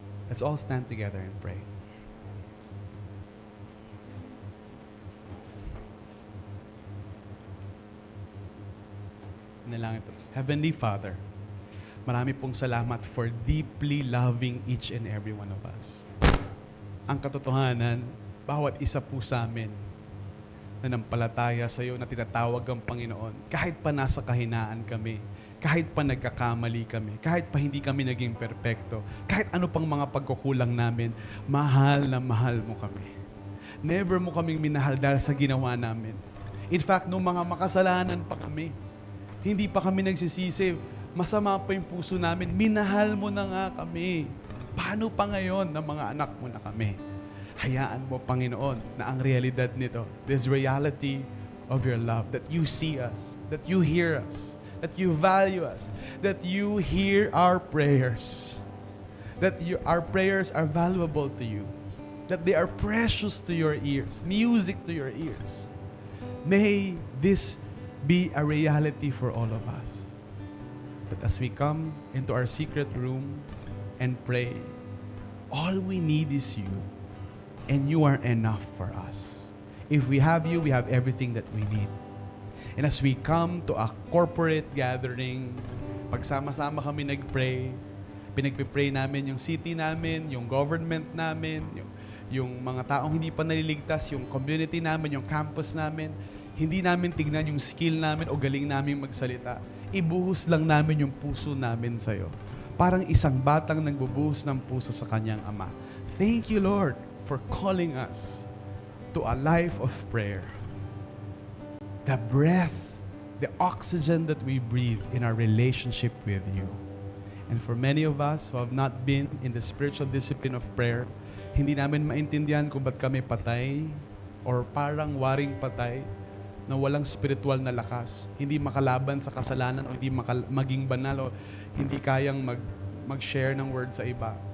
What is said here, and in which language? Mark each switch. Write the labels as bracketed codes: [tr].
[en] Let's all stand together and pray. [tl] Nalangin ito. [en] Heavenly Father, [tl] marami pong salamat [en] for deeply loving each and every one of us. [tl] Ang katotohanan, bawat isa po sa amin na nampalataya sa iyo na tinatawag ang Panginoon, kahit pa nasa kahinaan kami, kahit pa nagkakamali kami, kahit pa hindi kami naging perpekto, kahit ano pang mga pagkukulang namin, mahal na mahal mo kami. Never mo kaming minahal dahil sa ginawa namin. [en] In fact, [tl] nung mga makasalanan pa kami, hindi pa kami nagsisisi, masama pa yung puso namin, minahal mo na nga kami. Paano pa ngayon na mga anak mo na kami? Hayaan mo, Panginoon, na ang realidad nito, [en] this reality of your love, that you see us, that you hear us, that you value us, that you hear our prayers, that our prayers are valuable to you, that they are precious to your ears, music to your ears. May this be a reality for all of us. That as we come into our secret room and pray, all we need is you, and you are enough for us. If we have you, we have everything that we need. And as we come to a corporate gathering, [tl] pagsama-sama kami nag-pray, pinagpipray namin yung city namin, yung government namin, yung mga taong hindi pa naliligtas, yung community namin, yung campus namin, hindi namin tignan yung skill namin o galing namin magsalita. Ibuhos lang namin yung puso namin sa'yo. Parang isang batang nagbubuhos ng puso sa kanyang ama. [en] Thank you, Lord, for calling us to a life of prayer. The breath, the oxygen that we breathe in our relationship with you. And for many of us who have not been in the spiritual discipline of prayer, [tl] hindi namin maintindihan kung ba't kami patay or parang waring patay na walang spiritual na lakas, hindi makalaban sa kasalanan o hindi maging banal o hindi kayang mag-share ng word sa iba.